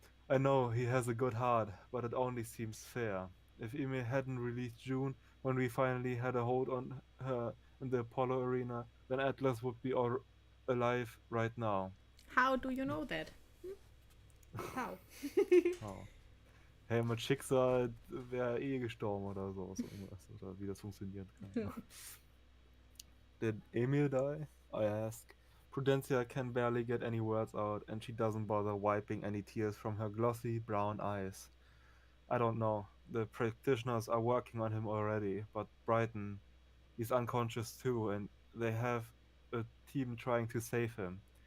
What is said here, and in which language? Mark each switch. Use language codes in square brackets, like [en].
[en] I know he has a good heart, but it only seems fair. If Emil hadn't released June when we finally had a hold on her in the Apollo arena, then Atlas would be alive right now. How do you know that? How? Oh. [de] Hey, mit Schicksal wäre eh gestorben oder so, so irgendwas, oder wie das funktionieren kann. [en] Did Emil die? I ask. Prudencia can barely get any words out, and she doesn't bother wiping any tears from her glossy brown eyes. I don't know. The practitioners are working on him already, but Brighton, he's unconscious too, and they have a team trying to save him.